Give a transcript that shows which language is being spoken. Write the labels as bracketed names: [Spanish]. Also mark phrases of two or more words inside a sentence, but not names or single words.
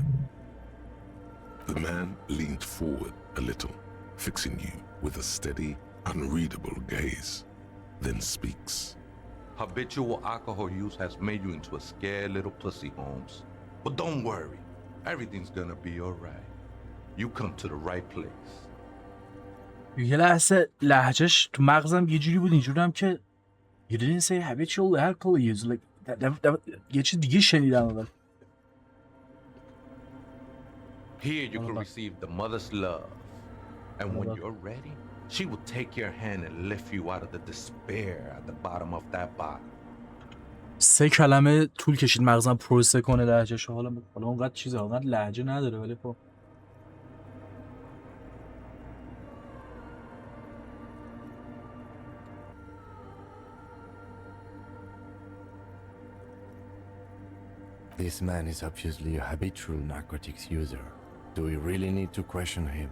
[English] The man leaned forward a little, fixing you with a steady, unreadable gaze, then speaks. Habitual alcohol use has made you into a scared little pussy, Holmes. But don't worry, everything's gonna be alright. You come to the right place. [Persian] یه لحظه لهجهش تو مغزم یه جوری بود اینجورم که [English] you didn't say habitual alcohol use like [Persian] یه چیز دیگه شنیدم اول. [English] Here you can receive the mother's love. And when you're ready, she will take your hand and lift you out of the despair at the bottom of that bottle. [Persian] 3 کلمه طول کشید مغزم پروسه کنه لهجهشو. حالا اونقدر چیزا اونقدر لهجه نداره ولی خب [English] This man is obviously a habitual narcotics user. Do we really need to question him?